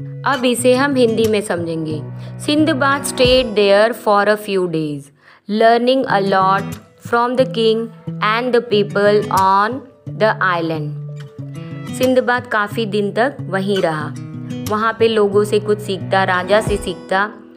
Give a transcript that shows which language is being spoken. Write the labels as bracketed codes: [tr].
[hi] अब इसे हम हिंदी में समझेंगे। [en] Sindbad stayed there for a few days, learning a lot from the king and the people on the island. [hi] Sinbad काफ़ी दिन तक वहीं रहा, वहाँ पे लोगों से कुछ सीखता, राजा से सीखता।